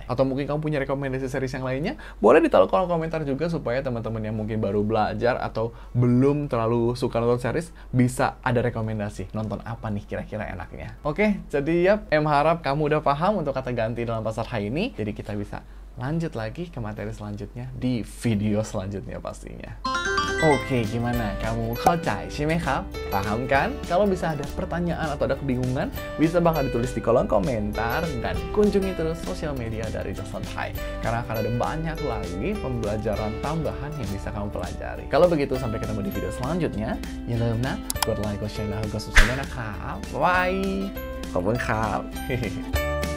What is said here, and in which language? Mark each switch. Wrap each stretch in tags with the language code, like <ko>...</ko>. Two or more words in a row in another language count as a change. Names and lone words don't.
<id>Atau mungkin kamu punya rekomendasi series yang lainnya, boleh ditaruh kolom komentar juga supaya teman-teman yang mungkin baru belajar atau belum terlalu suka nonton series bisa ada rekomendasi nonton apa nih kira-kira enaknya. Oke, jadi harap kamu udah paham untuk kata ganti dalam bahasa Thai ini. Jadi kita bisa lanjut lagi ke materi selanjutnya di video selanjutnya pastinya. Oke, gimana? Kamu</id> <th>เข้าใจ ใช่ไหมครับ?</th> <id>Paham kan? Kalau bisa ada pertanyaan atau ada kebingungan, bisa banget ditulis di kolom komentar dan kunjungi terus sosial media dari Just Learn Thai. Karena akan ada banyak lagi pembelajaran tambahan yang bisa kamu pelajari. Kalau begitu, sampai ketemu di video selanjutnya.</id> <th>อย่าลืมนะ กดไลค์ กดแชร์ แล้วก็ subscribe ด้วยนะครับ Bye! ขอบคุณครับ</th>